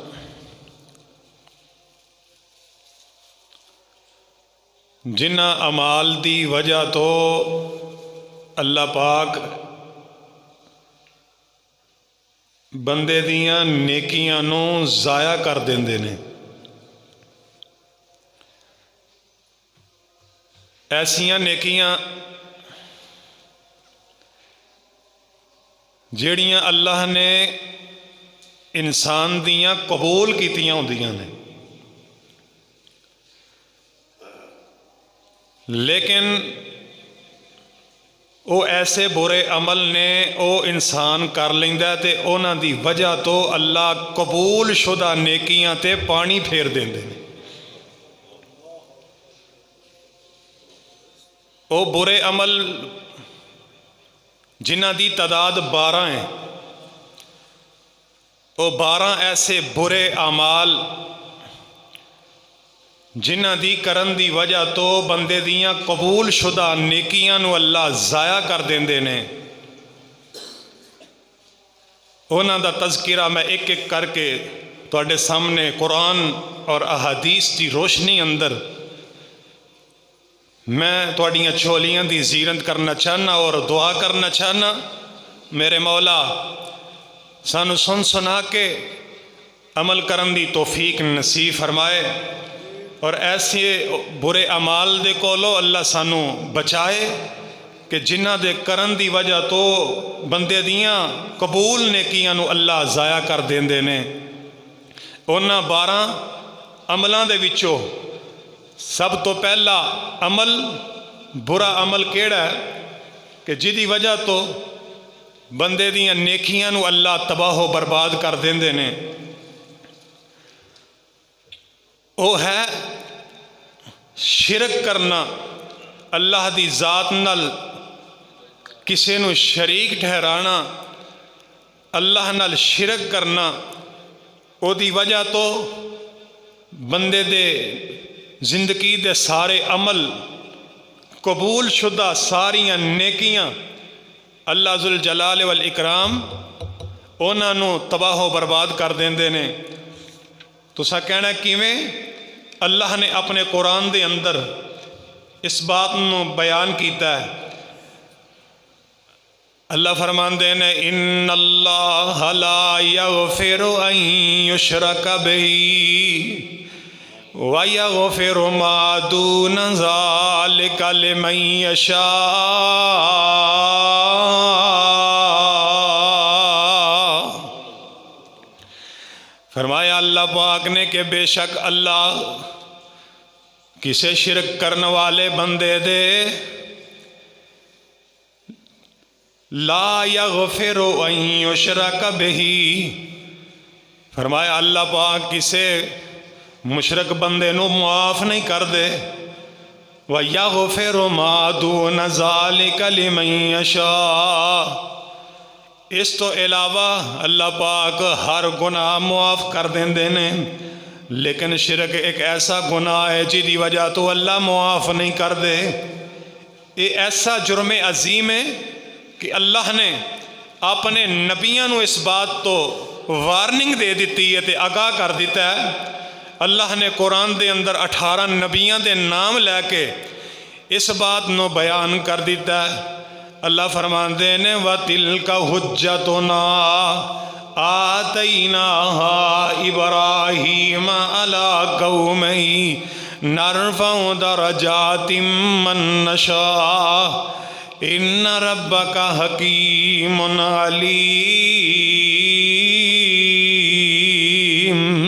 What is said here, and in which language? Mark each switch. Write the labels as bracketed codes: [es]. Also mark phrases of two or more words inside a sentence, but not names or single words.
[pa] جنہاں اعمال دی وجہ تو اللہ پاک بندے دیاں نیکیاں نو ضائع کر دیندے نے۔ ایسیاں نیکیاں جیڑیاں اللہ نے انسان دیاں قبول کیتیاں ہوندیاں نے، لیکن او ایسے برے عمل نے او انسان کر لیندا ہے تے اونا دی وجہ تو اللہ قبول شدہ نیکیاں تے پانی پھیر دیندے نے۔ او برے عمل جنہ دی تعداد 12 ہیں، او 12 ایسے برے اعمال جنہ دی کرن دی وجہ تو بندے دیاں قبول شدہ نیکیاں نو اللہ ضائع کر دیندے نے۔ انہاں دا تذکرہ میں ایک ایک کر کے تواڈے سامنے قرآن اور احادیث دی روشنی اندر میں تواڈیاں چھولیاں دی زیرت کرنا چاہنا اور دعا کرنا چاہنا، میرے مولا سانو سن سنا کے عمل کرن دی توفیق نصیب فرمائے، اور ایسے برے اعمال دے کولو اللہ سانو بچائے کہ جنہ دے کرن دی وجہ تو بندے دیاں قبول نیکیاں نو اللہ ضائع کر دیندے نے۔ انہاں 12 عملاں دے وچوں سب تو پہلا عمل برا عمل کیڑا ہے کہ جدی وجہ تو بندے دیاں نیکیاں نو اللہ تباہ و برباد کر دیندے نے، او ہے شرک کرنا، اللہ دی ذات نال کسے نو شریک ٹھہرانا، اللہ نال شرک کرنا، او دی وجہ تو بندے دے زندگی دے سارے عمل قبول شدہ ساریاں نیکیاں اللہ [ar] ذوالجلال والاکرام [pa] انہاں نو تباہ و برباد کر دیندے نے۔ تساں کہنا کیویں؟ اللہ نے اپنے قرآن دے اندر اس بات نو بیان کیتا ہے۔ اللہ فرماندے نے [ar] ان اللہ لا یغفر ان یشرک بہ وَيَغْفِرُ مَا دُونَ ذَلِكَ لِمَن يَشَاءُ۔ [pa] فرمایا اللہ پاک نے کہ بے شک اللہ کسے شرک کرنے والے بندے دے [ar] لا یغفر ان یشرک بہ، [pa] فرمایا اللہ پاک کسے مشرک بندے نو معاف نہیں کر دے۔ [ar] وَيَغْفِرُ مَا دُونَ ذَلِكَ لِمَن يَشَاءُ، [pa] اس تو علاوہ اللہ پاک ہر گناہ معاف کر دیندے نے، لیکن شرک ایک ایسا گناہ ہے جی وجہ تو اللہ معاف نہیں کر دے۔ یہ ایسا جرم عظیم ہے کہ اللہ نے اپنے نبیوں نو اس بات تو وارننگ دے دیتی ہے تے آگاہ کر دیتا ہے۔ اللہ نے قرآن دے اندر 18 نبیوں دے نام لے کے اس بات نو بیان کر دیتا ہے۔ اللہ فرماندے نے [ar] وَتِلْكَ حُجَّتُنَا آتَيْنَاهَا إِبْرَاهِيمَ عَلَىٰ قَوْمِهِ نَرْفَعُ دَرَجَاتٍ مَّن نَّشَاءُ إِنَّ رَبَّكَ حَكِيمٌ عَلِيمٌ۔